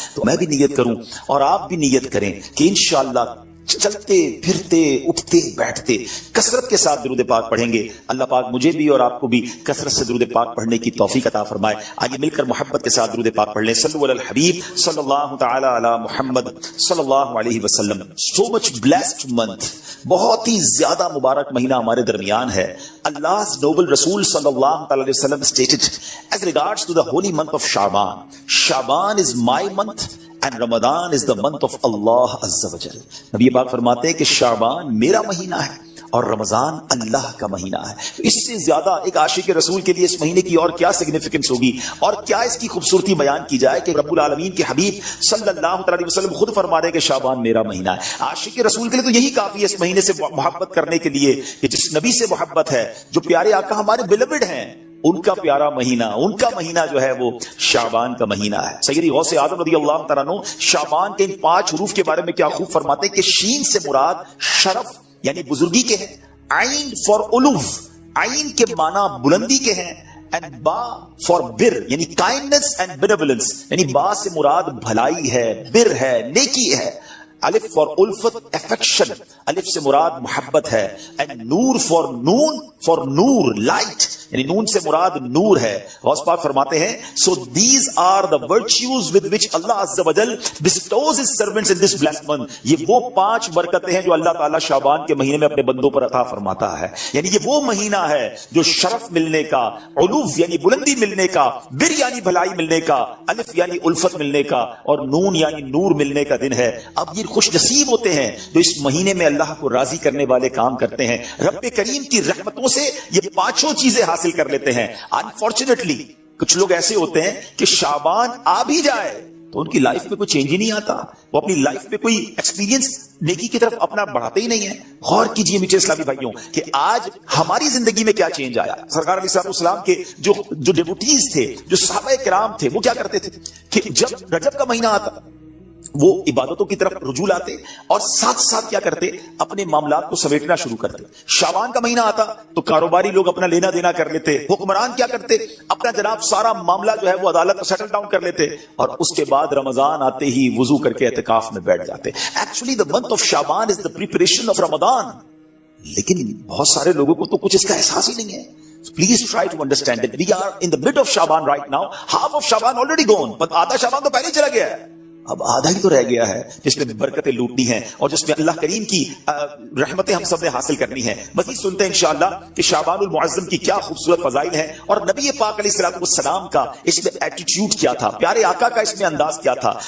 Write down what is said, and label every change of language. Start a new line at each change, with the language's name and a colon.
Urdu: تو میں بھی نیت کروں اور آپ بھی نیت کریں کہ انشاءاللہ چلتے پھرتے اٹھتے بیٹھتے کثرت کے ساتھ درود پاک پڑھیں گے. اللہ پاک مجھے بھی اور آپ کو بھی کثرت سے درود پاک پڑھنے کی توفیق عطا فرمائے. آئیے مل کر محبت کے ساتھ درود پاک پڑھ لیں. صلو علی الحبیب صلی اللہ تعالی علی محمد صلی اللہ علیہ وسلم.
English: so much blessed month,
Urdu: بہت ہی زیادہ مبارک مہینہ ہمارے درمیان ہے.
English: Allah's noble Rasul sallallahu alaihi wasallam stated as regards to the holy month of Shaban, Shaban is my month and Ramadan is the month of Allah Azza wa Jal.
Urdu: نبی پاک فرماتے ہیں کہ شعبان میرا مہینہ ہے اور رمضان اللہ کا مہینہ ہے. اس سے زیادہ ایک عاشق رسول کے لیے اس مہینے کی اور کیا سگنیفیکنس ہوگی اور کیا اس کی خوبصورتی بیان کی جائے کہ رب العالمین کے حبیب صلی اللہ علیہ وسلم خود فرما رہے ہیں کہ شعبان میرا مہینہ ہے. عاشق رسول کے لیے تو یہی کافی ہے اس مہینے سے محبت کرنے کے لیے کہ جس نبی سے محبت ہے, جو پیارے آقا ہمارے بیلوڈ ہیں, ان کا پیارا مہینہ, ان کا مہینہ جو ہے وہ شعبان کا مہینہ ہے. سیدی غوث اعظم رضی اللہ تعالیٰ عنہ شعبان کے ان 5 حروف کے بارے میں کیا خوب فرماتے ہیں کہ شین سے مراد شرف یعنی بزرگی کے ہیں, عین فار علو, عین کے معنی بلندی کے ہیں, اینڈ با فار بر یعنی
English: kindness and benevolence,
Urdu: یعنی با سے مراد بھلائی ہے, بر ہے, نیکی ہے. الف فار الفت افیکشن, الف سے مراد محبت ہے. And Noor for known, for Noor light, یعنی نون سے مراد نور ہے. غوث پاک فرماتے ہیں
English: so these are the virtues with which Allah Azza wa Jal bestows his servants in this blessed month.
Urdu: یہ وہ 5 برکتیں ہیں جو اللہ تعالیٰ شعبان کے مہینے میں اپنے بندوں پر عطا فرماتا ہے. یعنی یہ وہ مہینہ ہے جو شرف ملنے کا, علو یعنی بلندی ملنے کا, بر یعنی بھلائی ملنے کا, الف یعنی الفت ملنے کا, اور نون یعنی نور ملنے کا دن ہے. اب یہ خوش نصیب ہوتے ہیں جو اس مہینے میں اللہ کو راضی کرنے والے کام کرتے ہیں. رب کریم کی رحمتوں سے یہ 5 چیزیں حاصل کر لیتے ہیں. انفارچونیٹلی کچھ لوگ ایسے ہوتے ہیں کہ شعبان آ بھی جائے تو ان کی لائف میں کوئی چینج ہی نہیں آتا, وہ اپنی لائف میں کوئی ایکسپیرینس نیکی کی طرف اپنا بڑھاتے ہی نہیں ہے. غور کیجئے میٹھے اسلامی بھائیوں کہ آج ہماری زندگی میں کیا چینج آیا. سرکار علیہ السلام کے جو ڈیوٹیز تھے, جو صحابہ کرام تھے, وہ کیا کرتے تھے کہ جب رجب کا مہینہ آتا وہ عبادتوں کی طرف رجوع لاتے اور ساتھ ساتھ کیا کرتے, اپنے معاملات کو سمیٹنا شروع کرتے. شعبان کا مہینہ آتا تو کاروباری لوگ اپنا لینا دینا کر لیتے, حکمران کیا کرتے, اپنا جناب سارا معاملہ جو ہے وہ عدالت میں سیٹل ڈاؤن کر لیتے, اور اس کے بعد رمضان آتے ہی وضو کر کے اعتکاف میں بیٹھ جاتے.
English: Actually the month of Shaban is the preparation of Ramadan.
Urdu: لیکن بہت سارے لوگوں کو تو کچھ اس کا احساس ہی نہیں ہے.
English: Please try to understand that we are in the mid of Shaban right now. Half of Shaban already gone, but
Urdu: آدھا شعبان تو پہلے ہی چلا گیا ہے. اب آدھا ہی تو رہ گیا ہے جس میں برکتیں لوٹنی ہیں اور جس میں اللہ کریم کی رحمتیں ہم سب نے حاصل کرنی ہیں. مزید سنتے ہیں انشاءاللہ کہ شعبان المعظم کی کیا خوبصورت فضائل ہیں اور نبی پاک علیہ السلام کا اس میں ایٹیٹیوڈ کیا تھا, پیارے آقا کا اس میں انداز کیا تھا.